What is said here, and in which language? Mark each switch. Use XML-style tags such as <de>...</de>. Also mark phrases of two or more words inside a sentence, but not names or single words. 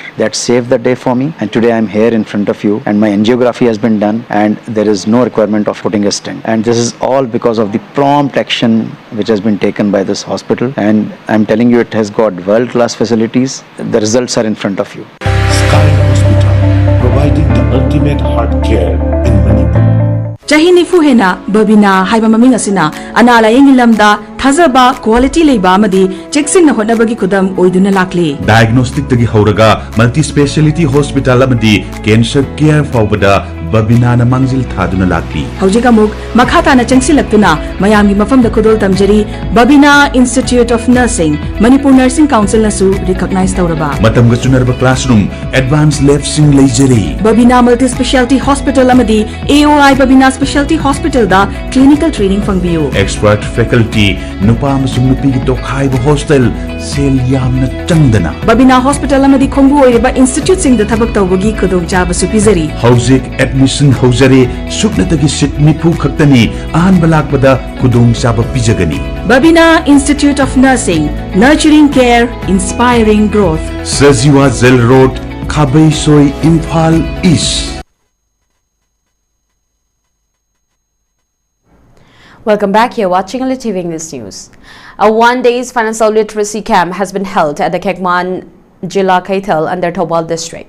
<en>That saved the day for me, and today I'm here in front of you and my angiography has been done and there is no requirement of putting a stent. And this is all because of the prompt action which has been taken by this hospital, and I'm telling you it has got world-class facilities. The results are in front of you. Sky Hospital, providing the ultimate heart care in Manipur.</en> <mni>Chahi nifu hena babina haiba maming asina anala yengilamda thazaba quality leiba amadi cheksin na honabagi kudam oiduna lakli Diagnostic tagi hauraga</mni> <en>multi speciality hospital</en> <mni>amadi</mni> <en>cancer care</en> <mni>faubada Babina na mangzil thaduna lakli. Hojik amuk makhata na changsilaktuna mayamgi mafamda kudol tamjari Babina Institute of Nursing Manipur Nursing Council nasu recognize tawraba. Matam ga chunarba</mni> <en>classroom advanced lab</en> <mni>sing leijari. Babina Multi Specialty Hospital amadi AOI Babina Specialty Hospital da</mni> <en>clinical training</en> <mni>fangbiu.</mni> <en>Expert faculty</en> <mni>nupa amasung nupi gi tokhai ba hostel sel yamna changdana. Babina Hospital amadi khongbu oiriba institute sing da thabak tawbagi khudong jaba supizari. Hauzik admission haujare suknatagi sit nipu khaktani ahan balak bada khudong saba pijagani.</mni> <en>Babina Institute of Nursing Nurturing Care Inspiring Growth. Sajiwa Zel Road Khabai Soi Imphal East. Welcome back. You're watching ELITETV English News. A one-day financial literacy camp has been held at the Kekman Jila Kaithal under Thobal district.</en>